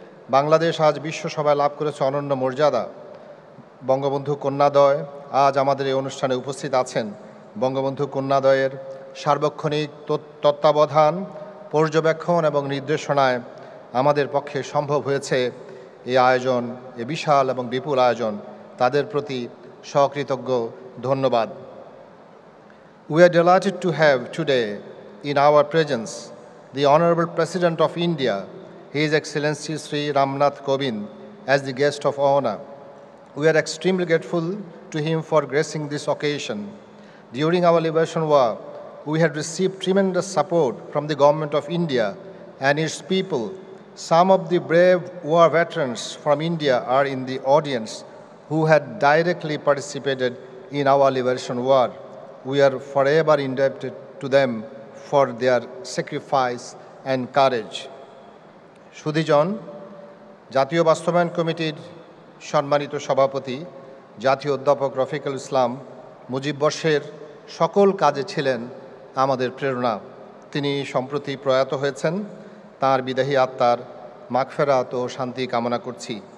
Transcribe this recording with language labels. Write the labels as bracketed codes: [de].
[bn] বাংলাদেশ আজ বিশ্বসভায় লাভ করেছে অনন্য মর্যাদা। বঙ্গবন্ধু কন্যাদ্বয় আজ আমাদের এই অনুষ্ঠানে উপস্থিত আছেন। বঙ্গবন্ধু কন্যাদ্বয়ের সার্বক্ষণিক তত্ত্বাবধান, পর্যবেক্ষণ এবং নির্দেশনায় আমাদের পক্ষে সম্ভব হয়েছে এই আয়োজন, এ বিশাল এবং বিপুল আয়োজন। তাদের প্রতি সকৃতজ্ঞ ধন্যবাদ। [en] We are delighted to have today in our presence the Honorable President of India, His Excellency Sri Ramnath Kovind, as the guest of honor. We are extremely grateful to him for gracing this occasion. During our liberation war, we had received tremendous support from the Government of India and its people. Some of the brave war veterans from India are in the audience who had directly participated in our liberation war. We are forever indebted to them for their sacrifice and courage. [bn] সুধীজন, জাতীয় বাস্তবায়ন কমিটির সম্মানিত সভাপতি জাতীয় অধ্যাপক রফিকুল ইসলাম মুজিববর্ষের সকল কাজে ছিলেন আমাদের প্রেরণা। তিনি সম্প্রতি প্রয়াত হয়েছেন। তাঁর বিদেহী আত্মার মাগফেরাত ও শান্তি কামনা করছি।